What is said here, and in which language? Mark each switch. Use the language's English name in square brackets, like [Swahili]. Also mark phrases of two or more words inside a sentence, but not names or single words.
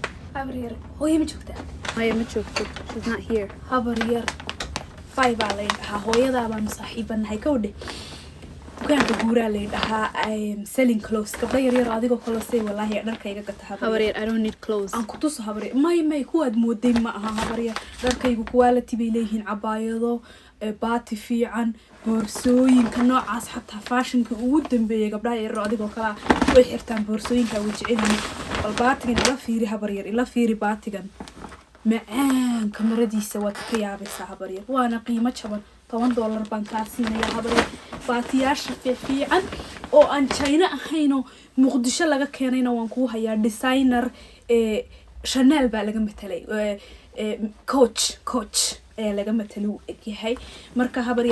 [Somali] habaryar hooyo ma joogtaa Maya ma joogto. [English] She's not here. [Somali] habaryar fay baa la dhahaa hooyadaa baan saaxiibanahay kawdhe dukaanka guuraa la dhahaa [English] selling clothes [Somali] gabdha yaryar adigoo kolosay wallaahi dharkayga gata Habaryar, [English] I don't need clothes. [Somali] aan ku tuso habaryar may kuwaad mooday ma aha habaryar dharkaygu quality bay leeyihiin cabaayado baati fiican boorsooyinka noocaas xataa fashionka ugu dambeeyay gabdhaha yaryar adigoo kala way xirtaan boorsooyinka way jecelyihiin bal baatigan ila fiiri habaryar ila fiiri baatigan macaan kamaradiisa waad ka yaabaysaa habaryar waana qiimo jaban $10 baan kaa siinayaa habaryar baatiyaasha fiican oo aan China ahayno Muqdisho laga keenayna waan ku hayaa designer Chanel baa laga metelay coach laga metelo yahay marka habaryar